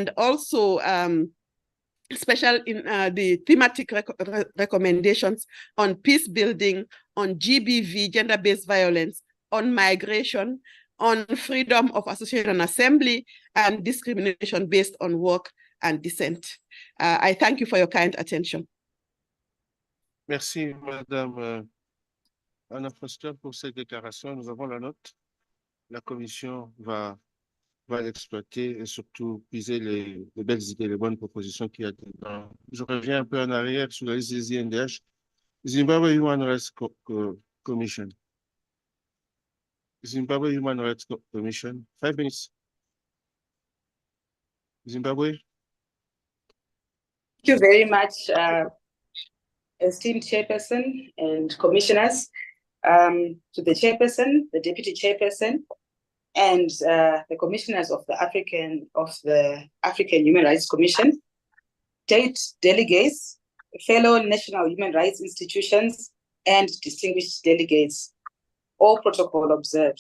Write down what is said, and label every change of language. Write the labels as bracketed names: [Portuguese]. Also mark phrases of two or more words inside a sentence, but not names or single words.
[English] And also special in the thematic recommendations on peace building, on GBV, gender-based violence, on migration, on freedom of association and assembly, and discrimination based on work and dissent. I thank you for your kind attention. [French] Merci, Madame Anna Foster, pour cette déclaration. Nous avons la note. La Commission va l'exploiter et surtout puiser les belles idées, les bonnes propositions qu'il y a dedans. Je reviens un peu en arrière sur la liste des INDH. Zimbabwe Human Rights Commission. Zimbabwe Human Rights Commission. 5 minutes. Zimbabwe. [English] Thank you very much, esteemed chairperson and commissioners, to the chairperson, the deputy chairperson, and the commissioners of the African Human Rights Commission, state delegates, fellow national human rights institutions, and distinguished delegates, all protocol observed.